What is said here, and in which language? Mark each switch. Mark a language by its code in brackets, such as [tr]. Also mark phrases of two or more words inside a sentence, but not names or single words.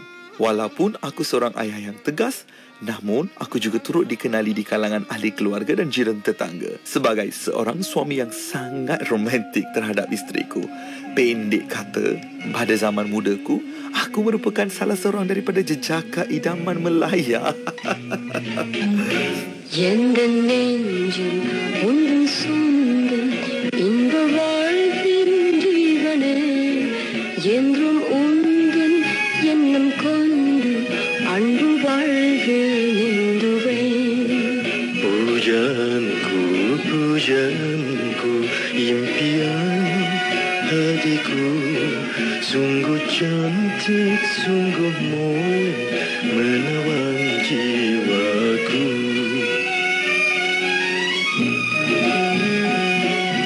[ms] Walaupun aku seorang ayah yang tegas, namun aku juga turut dikenali di kalangan ahli keluarga dan jiran tetangga sebagai seorang suami yang sangat romantik terhadap isteriku. Pendek kata, pada zaman mudaku, aku merupakan salah seorang daripada jejaka idaman Melaya. [ta] எந்தன் நெஞ்சில் உந்தன் சொந்தம் இன்ப வாழ்வின் ஜீவனே என்றும் உந்தன் எண்ணம் கொண்டு அன்பு வாழ்வில் நின்றுவேன். [ms] Pujanku, impian hatiku, sungguh cantik, sungguh menawan jiwaku.